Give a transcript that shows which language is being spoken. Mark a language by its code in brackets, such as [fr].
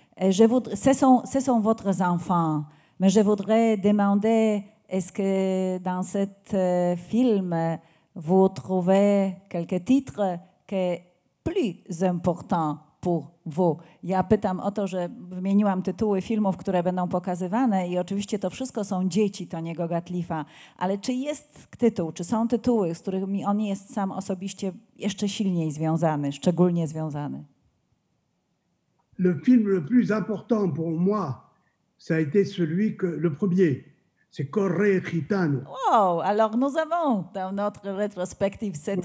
[fr] Ce sont votre enfants. Mais je voudrais demander, est-ce que dans cet film, vous trouvez quelques titres qui plus importants pour vous. [pl] Ja pytam o to, że wymieniłam tytuły filmów, które będą pokazywane i oczywiście to wszystko są dzieci Tony'ego Gatlifa, ale czy jest tytuł, czy są tytuły, z którymi on jest sam osobiście jeszcze silniej związany, szczególnie związany? [fr] Le film le plus important pour moi, ça a été celui que le premier, c'est Corre Gitano. Wow, alors nous avons dans notre rétrospective cet